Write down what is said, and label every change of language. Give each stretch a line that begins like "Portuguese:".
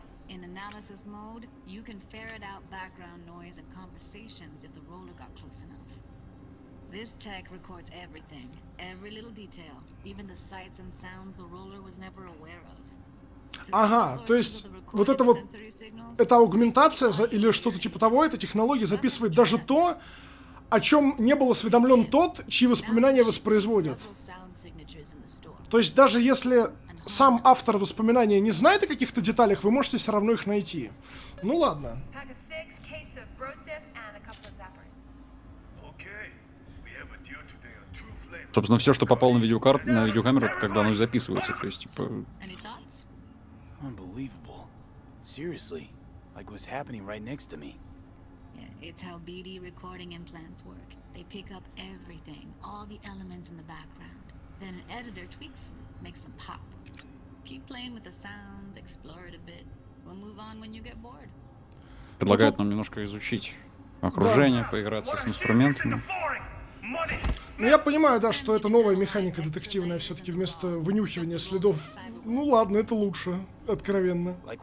English: In analysis mode, you can ferret out background noise and conversations if the roller got close enough. This tech records everything, every little detail, even the sights and sounds the roller was never aware of.
Russian: Ага, то есть вот это вот, эта аугментация или что-то типа того, эта технология записывает даже то, о чем не был осведомлен тот, чьи воспоминания воспроизводят. То есть даже если сам автор воспоминания не знает о каких-то деталях, вы можете все равно их найти. Ну ладно. Собственно, все, что попало на видеокамеру, это когда оно записывается. То есть, типа...
English: Unbelievable. Seriously, like what's happening right next to me. It's how BD recording implants work. They pick up everything, all the elements in the background. Then an editor tweaks them, makes them pop. Keep playing with the sound, explore it a bit. We'll move on when you get bored.
Russian: Предлагают нам немножко изучить окружение, поиграться с инструментами. Ну я понимаю, да, что это новая механика детективная, все-таки вместо вынюхивания следов. Ну ладно, это лучше, откровенно.